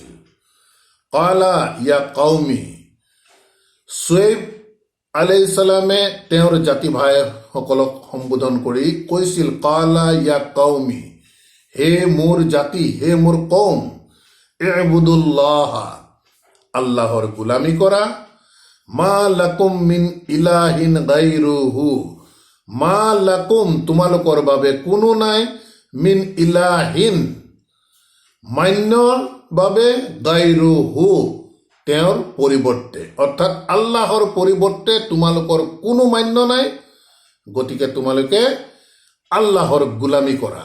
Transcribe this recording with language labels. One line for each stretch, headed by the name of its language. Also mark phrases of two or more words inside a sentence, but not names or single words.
Arabic: قال يا قوم,
Assamese: চুৱাইব
Arabic: عليه السلام
Assamese: তেওঁৰ জাতি ভাইসকলক সম্বোধন কৰি কৈছিল
Arabic: قال يا قوم,
Assamese: হে মোৰ জাতি, হে মোৰ কৌম, ইবুদুল্লাহ, আল্লাহৰ গোলামী কৰা,
Arabic: ما لكم من إله غيره ما لكم,
Assamese: তোমালোকৰ বাবে কোনো নাই,
Arabic: من إله,
Assamese: মান্যৰ বাবে, গাইৰুহু, তেওঁৰ পৰিৱৰ্তে, অৰ্থাৎ আল্লাহৰ পৰিৱৰ্তে তোমালোকৰ কোনো মান্য নাই, গতিকে তোমালোকে আল্লাহৰ গোলামী কৰা।